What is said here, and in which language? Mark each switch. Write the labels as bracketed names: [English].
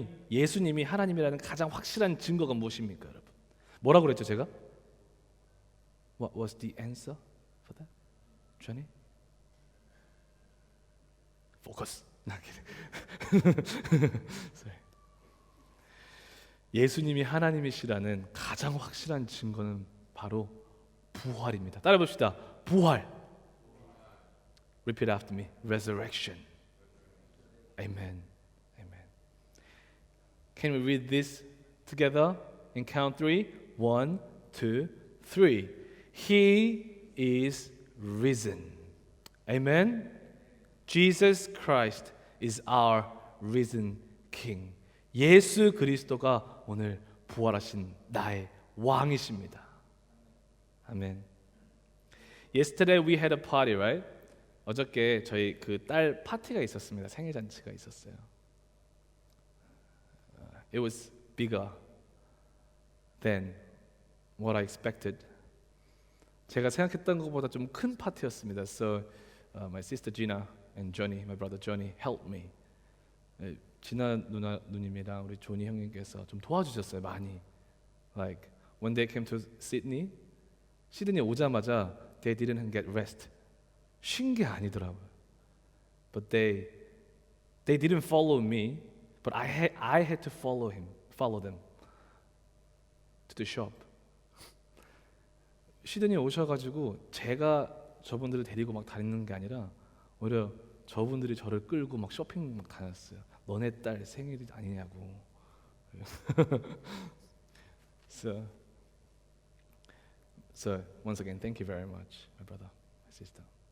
[Korean] 예수님이 하나님이라는 가장 확실한 증거가 무엇입니까, 여러분? 뭐라고 그랬죠, 제가? [English] What was the answer for that? Johnny? Focus. Sorry. [Korean] 예수님이 하나님이시라는 가장 확실한 증거는 바로 부활입니다. 따라 봅시다. 부활. [English] Repeat after me. Resurrection. Amen. Amen. Can we read this together in count 3? 1, 2, 3. He is risen. Amen. Jesus Christ is our risen King. [Korean] 예수 그리스도가 오늘 부활하신 나의 왕이십니다. 아멘. [English] Yesterday we had a party, right? [Korean] 어저께 저희 그 딸 파티가 있었습니다. 생일 잔치가 있었어요. [English] It was bigger than what I expected. [Korean] 제가 생각했던 것보다 좀 큰 파티였습니다. [English] So my sister Gina and Johnny, my brother Johnny, helped me. [Korean] 지나 누님이랑 우리 조니 형님께서 좀 도와주셨어요 많이. [English] Like when they came to Sydney, [Korean] 시드니 오자마자 [English] they didn't get rest. [Korean] 쉰 게 아니더라고요. [English] But they didn't follow me, but I had to follow them to the shop. [Korean] 시드니 오셔가지고 제가 저분들을 데리고 막 다니는 게 아니라 오히려 저분들이 저를 끌고 막 쇼핑 막 다녔어요. 너네 딸 생일이 아니냐고. [English] So once again, thank you very much, my brother, my sister.